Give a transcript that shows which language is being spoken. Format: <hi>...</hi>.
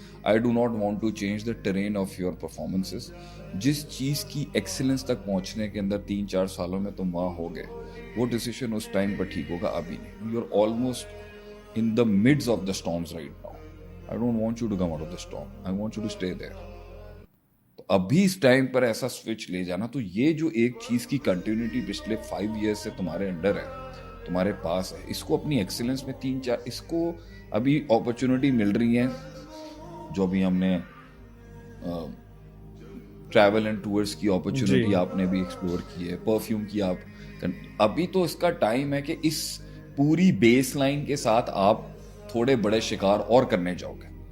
<en>I do not want to change the terrain of your performances.</en> <hi>जिस चीज़ की excellence तक पहुंचने के अंदर 3-4 सालों में तुम वहाँ हो गए, वो डिसीजन उस टाइम पर ठीक होगा, अभी नहीं.</hi> <en>You are almost in the midst of the storms right now. I don't want you to come out of the storm. I want you to stay there.</en> <hi>अभी इस टाइम पर ऐसा स्विच ले जाना, तो ये जो एक चीज की कंटिन्यूटी पिछले 5 years से तुम्हारे अंडर है, तुम्हारे पास है, इसको अपनी एक्सीलेंस में 3-4 इसको अभी अपॉर्चुनिटी मिल रही है. जो अभी हमने ट्रैवल एंड टूर्स की अपॉर्चुनिटी आपने भी एक्सप्लोर की है, परफ्यूम की आप, अभी तो इसका टाइम है कि इस पूरी बेस लाइन के साथ आप थोड़े बड़े शिकार और करने जाओगे.</hi>